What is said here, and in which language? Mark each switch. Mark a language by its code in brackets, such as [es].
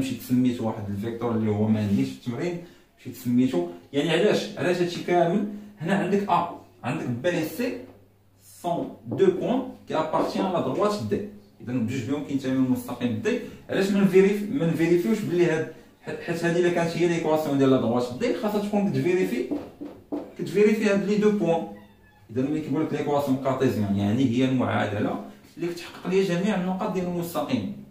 [ar] انا مشيت سميت واحد الفيكتور اللي هو ما عنديش في التمرين مشيت سميتو. يعني علاش هادشي كامل. هنا عندك عندك [fr] بي سي sont deux points qui appartiennent à la droite D. [ar] إذا بجوج بهم كينتميو للمستقيم دي. علاش ما نفيريفيوش بلي حيت هذه الا كانت هي ليكواسيون ديال لا دروات دي خاصها تكون كتفيريفي هاد لي دو بوان. إذا ملي كيقول لك ليكواسيون كارتيزيان يعني هي المعادله اللي كتحقق لي جميع النقاط ديال المستقيم.